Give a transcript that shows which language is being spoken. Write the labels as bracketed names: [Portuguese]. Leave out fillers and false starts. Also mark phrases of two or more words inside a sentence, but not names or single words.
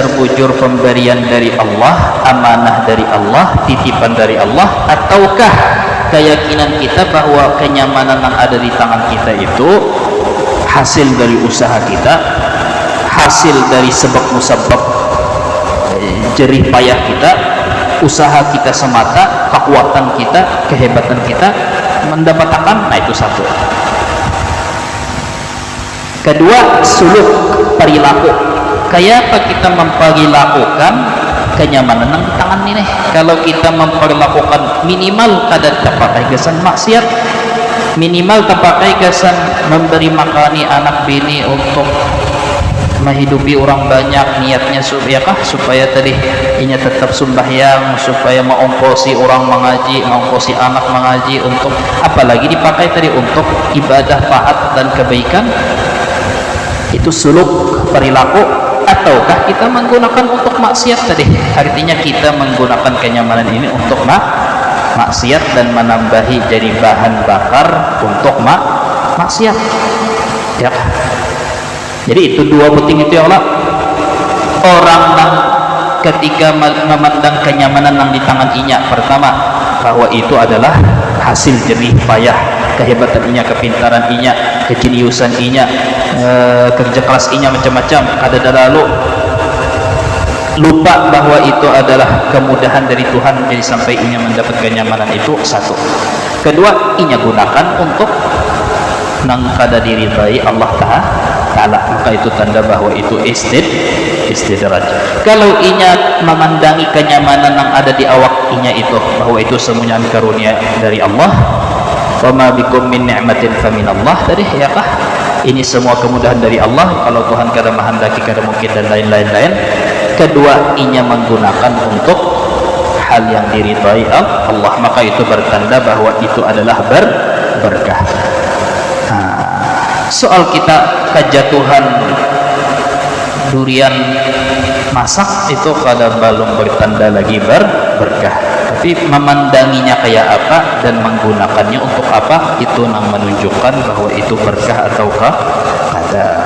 [Indonesian] bujur pemberian dari Allah, amanah dari Allah, titipan dari Allah, ataukah keyakinan kita bahwa kenyamanan yang ada di tangan kita itu hasil dari usaha kita, hasil dari sebab musabab jerih payah kita, usaha kita semata, kekuatan kita, kehebatan kita mendapatkan. Nah itu satu. Kedua, suluk perilaku, kayak apa kita memperilakukan kenyamanan yang di tangan ini. Kalau kita memperlakukan minimal kadar terpakai kesan maksiat, minimal terpakai kesan memberi makani anak bini untuk menghidupi orang banyak, niatnya supaya tadi inya tetap sembahyang, supaya mengongkosi orang mengaji, mengongkosi anak mengaji, untuk apalagi dipakai tadi untuk ibadah, taat dan kebaikan. Itu suluk perilaku. Ataukah kita menggunakan untuk maksiat tadi, artinya kita menggunakan kenyamanan ini untuk maksiat dan menambahi jadi bahan bakar untuk maksiat, ya. Jadi itu dua penting itu ya Allah. Orang yang ketika memandang kenyamanan yang di tangan inya, pertama bahwa itu adalah hasil jerih payah, kehebatan inya, kepintaran inya, kejeniusan inya, kerja keras inya macam-macam, ada lalu lupa bahwa itu adalah kemudahan dari Tuhan, jadi sampai inya mendapat kenyamanan itu. Satu. Kedua, inya gunakan untuk nang kada diridai Allah Ta'ala, maka itu tanda bahwa itu istidraj. Kalau inya memandangi kenyamanan yang ada di awak inya itu bahwa itu semuanya karunia dari Allah, [Arabic] wa ma bikum min ni'matin faminallah, [Indonesian] tadi ya kah, ini semua kemudahan dari Allah, kalau Tuhan kada menghendaki kada mungkin, dan lain-lain. Kedua, inya menggunakan untuk hal yang diridai Allah, maka itu bertanda bahwa itu adalah berkah. Soal kita kejatuhan durian masak itu kadang belum bertanda lagi berkah, tapi memandanginya kayak apa dan menggunakannya untuk apa, itu yang menunjukkan bahwa itu berkah ataukah kada.